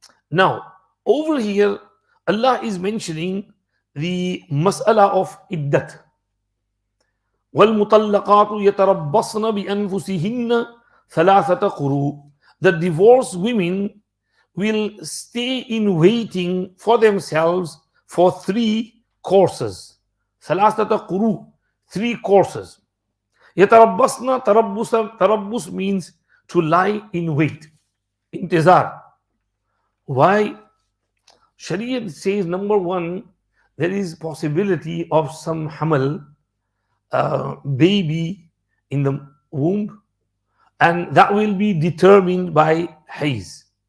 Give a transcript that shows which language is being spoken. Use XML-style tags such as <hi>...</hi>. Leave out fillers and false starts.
<en>Now, over here, Allah is mentioning the mas'ala of iddat.</en> <ar>وَالْمُطَلَّقَاتُ يَتَرَبَّصْنَ بِأَنفُسِهِنَّ ثَلَاثَةَ قُرُوء.</ar> <en>The divorced women will stay in waiting for themselves for 3 courses.</en> <ar>ثَلَاثَةَ قُرُوء,</ar> <en>3 courses. يَتَرَبَّصْنَ, tarabbus means to lie in wait. Intizar. Why? Shariat says, number 1, there is possibility of some hamal, baby in the womb, and that will be determined by haiz.</en>